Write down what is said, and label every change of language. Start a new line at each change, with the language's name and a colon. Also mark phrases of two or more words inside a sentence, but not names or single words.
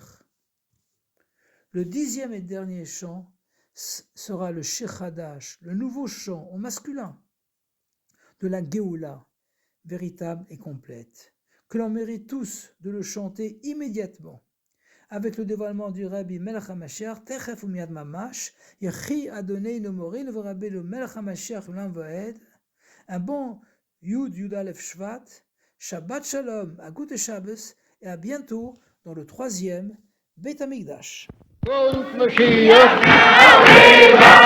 French: Le 10e et dernier chant sera le
Hebrew: שיר חדש,
French: le nouveau chant au masculin de la Géoula, véritable et complète, que l'on mérite tous de le chanter immédiatement, avec le dévoilement du
Hebrew: רבי מלך המשיח, תיכף ומיד ממש, יחי אדוננו מורנו ורבנו מלך המשיח לעולם ועד,
French: un bon Yud Aleph Shvat,
Hebrew: שבת שלום,
French: à
Yiddish: גוט שבת,
French: et à bientôt dans le 3e
Hebrew: בית המקדש.